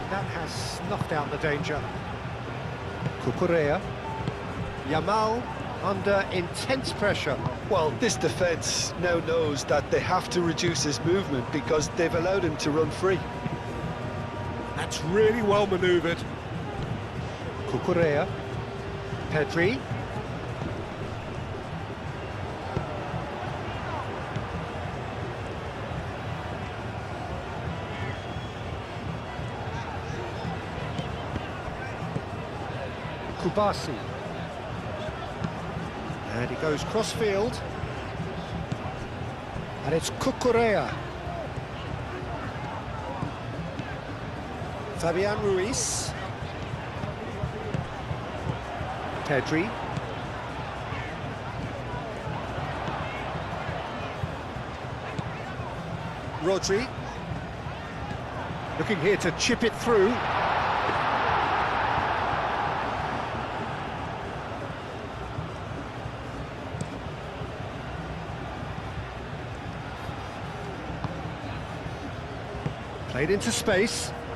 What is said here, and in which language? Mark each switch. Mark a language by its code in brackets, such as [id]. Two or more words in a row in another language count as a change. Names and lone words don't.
[en] That has snuffed out the danger. Cucurella. Yamal under intense pressure. Well, this defence now knows that they have to reduce his movement because they've allowed him to run free. That's really well manoeuvred. Cucurella. Pedri. Kubasi. And he goes cross-field. And it's Cucurella. Fabian Ruiz. Pedri. Rodri. Looking here to chip it through. Played into space.